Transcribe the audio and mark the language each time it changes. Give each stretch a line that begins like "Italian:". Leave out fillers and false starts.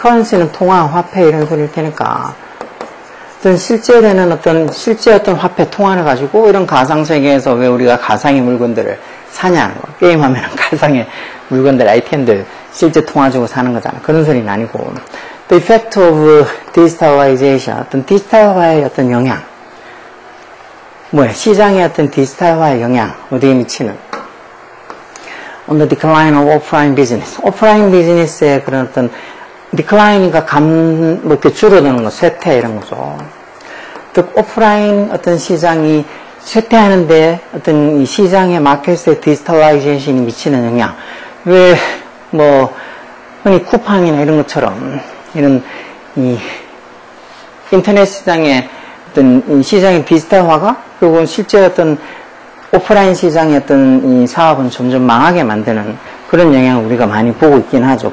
Korean: currency는 통화, 화폐 이런 소리일 테니까. 어떤 실제 어떤 화폐 통화를 가지고 이런 가상 세계에서 왜 우리가 가상의 물건들을 사냐는 거. 게임하면 가상의 물건들, 아이템들 실제 통화 주고 사는 거잖아. 그런 소리는 아니고.
English: The effect of digitalization.
Korean: 어떤 디지털화의 어떤 영향. 뭐야? 시장의 어떤 디지털화의 영향. 어디에 미치는?
English: On the decline of offline business.
Korean: 오프라인 비즈니스의 그런 어떤 decline이니까 뭐 이렇게 줄어드는 거, 쇠퇴 이런 거죠. 즉, 오프라인 어떤 시장이 쇠퇴하는데 어떤 이 시장의 마켓의 디지털라이제이션이 미치는 영향. 왜, 뭐, 흔히 쿠팡이나 이런 것처럼 이런 이 인터넷 시장의 어떤 이 시장의 디지털화가 결국은 실제 어떤 오프라인 시장의 어떤 이 사업은 점점 망하게 만드는 그런 영향을 우리가 많이 보고 있긴 하죠.